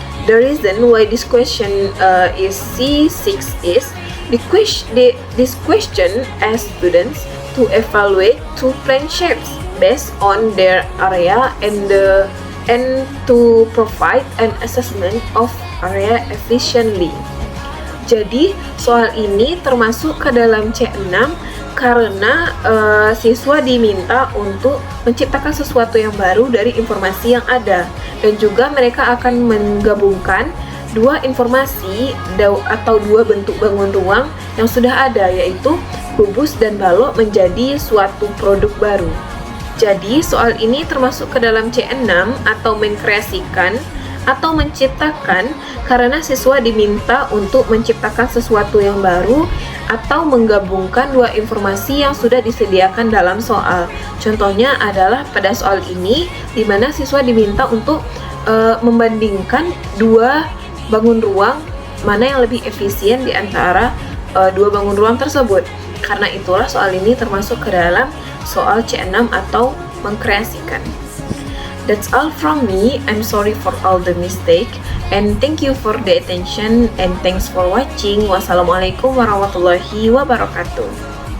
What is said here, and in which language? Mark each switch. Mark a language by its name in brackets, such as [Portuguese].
[English] The reason why this question is C6 is this question asks students to evaluate two plane shapes based on their area and to provide an assessment of area efficiently. [Indonesian] Jadi soal ini termasuk ke dalam C6 karena siswa diminta untuk menciptakan sesuatu yang baru dari informasi yang ada, dan juga mereka akan menggabungkan dua informasi atau dua bentuk bangun ruang yang sudah ada, yaitu kubus dan balok, menjadi suatu produk baru. Jadi soal ini termasuk ke dalam C6 atau mengkreasikan atau menciptakan karena siswa diminta untuk menciptakan sesuatu yang baru atau menggabungkan dua informasi yang sudah disediakan dalam soal. Contohnya adalah pada soal ini di mana siswa diminta untuk membandingkan dua bangun ruang mana yang lebih efisien di antara dua bangun ruang tersebut. Karena itulah soal ini termasuk ke dalam soal C6 atau mengkreasikan. [English] That's all from me. I'm sorry for all the mistake and thank you for the attention and thanks for watching. [Arabic] Wassalamualaikum warahmatullahi wabarakatuh.